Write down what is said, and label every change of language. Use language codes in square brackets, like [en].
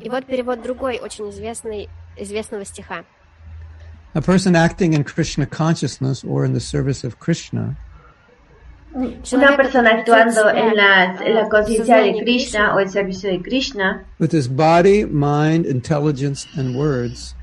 [ru] И вот перевод другой, очень известного стиха. [en] A person acting in Krishna consciousness or in the service of Krishna. [es] Una persona actuando en la conciencia de Krishna o el servicio de Krishna. [en] With his body, mind, intelligence, and words.